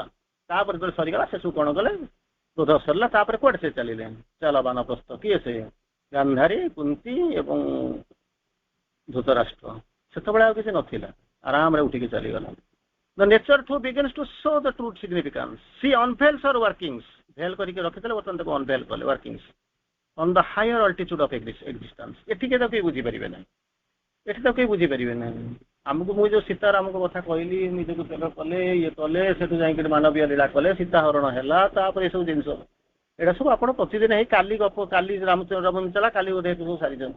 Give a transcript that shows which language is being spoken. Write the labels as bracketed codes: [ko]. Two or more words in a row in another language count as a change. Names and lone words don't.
[or] ତାପରେ ଯେତେବେଳେ ସରିଗଲା ସେସବୁ କଣ କଲେ, କ୍ରୋଧ ସରିଲା, ତାପରେ କୁଆଡେ ସେ ଚାଲିଲେ, ଚାଲ ବାନପ୍ରସ୍ଥ। କିଏ ସେ? ଗାନ୍ଧାରୀ, କୁନ୍ତୀ ଏବଂ ଧୃତରାଷ୍ଟ୍ର। ସେତେବେଳେ ଆଉ କିଛି ନଥିଲା, ଆରାମରେ ଉଠିକି ଚାଲିଗଲା। [en] The nature too begins to show the true significance. She unveils her workings. [or] ଭେଲ କରିକି ରଖିଥିଲେ, ବର୍ତ୍ତମାନ ତାକୁ ଅନଭେଲ କଲେ [en] workings on the higher altitude of existence. [or] ଏଠି କେହି କେହି ବୁଝିପାରିବେ ନାହିଁ, ଏଠି ତ କେହି ବୁଝିପାରିବେ ନାହିଁ। ଆମକୁ ମୁଁ ଯୋଉ ସୀତାରାମଙ୍କ କଥା କହିଲି, ନିଜକୁ ତ୍ୟାଗ କଲେ, ଇଏ କଲେ, ସେଠୁ ଯାଇକି ମାନବୀୟ ଲୀଳା କଲେ, ସୀତା ହରଣ ହେଲା, ତାପରେ ଏସବୁ ଜିନିଷ, ଏଇଟା ସବୁ ଆପଣ ପ୍ରତିଦିନ ହେଇ କାଲି ଗପ, କାଲି ରାମଚଲା, କାଲି ବୋଧେ ସବୁ ସାରିଛନ୍ତି।